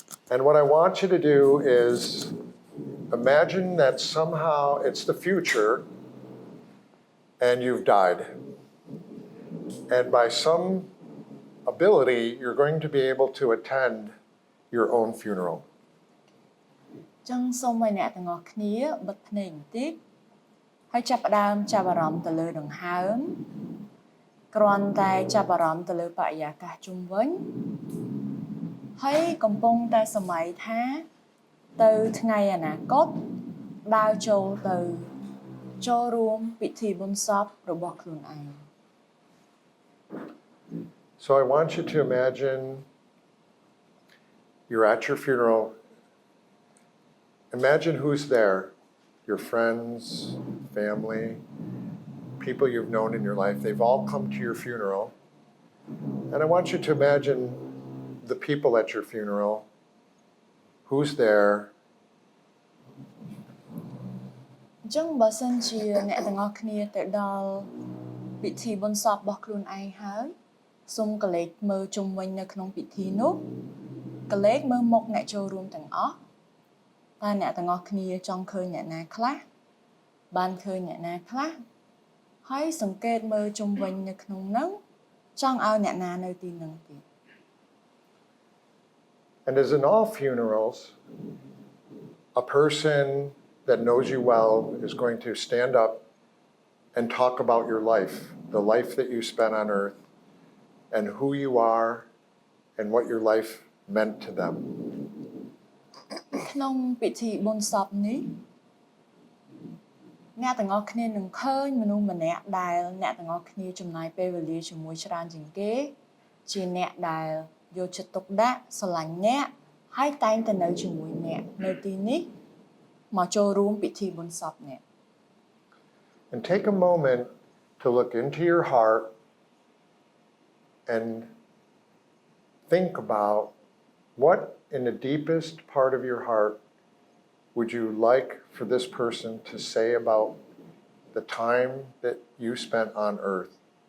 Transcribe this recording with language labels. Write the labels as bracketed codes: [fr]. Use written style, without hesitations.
[en] And what I want you to do is imagine that somehow it's the future and you've died. And by some ability, you're going to be able to attend your own funeral. [km] ចឹងសូមឲ្យអ្នកទាំងអស់គ្នាបិទភ្នែកបន្តិចហើយចាប់ផ្ដើមចាប់អារម្មណ៍ទៅលើដង្ហើមគ្រាន់តែចាប់អារម្មណ៍ទៅលើបរិយាកាសជុំវិញហើយកំពុងតែសម័យថាទៅថ្ងៃអនាគតដើរចូលទៅចូលរួមពិធីបុណ្យសពរបស់ខ្លួនឯង [en] So I want you to imagine you're at your funeral. Imagine who's there, your friends, family, people you've known in your life. They've all come to your funeral. And I want you to imagine the people at your funeral, who's there. [km] អញ្ចឹងបើសិនជាអ្នកទាំងអស់គ្នាទៅដល់ពិធីបុណ្យសពរបស់ខ្លួនឯងហើយសូមកលេចមើលជុំវិញនៅក្នុងពិធីនោះកលេចមើលមុខអ្នកចូលរួមទាំងអស់តើអ្នកទាំងអស់គ្នាចង់ឃើញអ្នកណាខ្លះបានឃើញអ្នកណាខ្លះហើយសង្កេតមើលជុំវិញនៅក្នុងនោះចង់ឲ្យអ្នកណានៅទីនោះទៀត [en] And as in all funerals, a person that knows you well is going to stand up and talk about your life, the life that you spent on earth, and who you are, and what your life meant to them. [km] ក្នុងពិធីបុណ្យសពនេះអ្នកទាំងអស់គ្នានឹងឃើញមនុស្សម្នាក់ដែលអ្នកទាំងអស់គ្នាចំណាយពេលវេលាជាមួយច្រើនជាងគេជាអ្នកដែលយកចិត្តទុកដាក់ស្រឡាញ់អ្នកហើយតែងតែនៅជាមួយអ្នកនៅទីនេះមកចូលរួមពិធីបុណ្យសពអ្នក [en] And take a moment to look into your heart and think about what in the deepest part of your heart would you like for this person to say about the time that you spent on earth?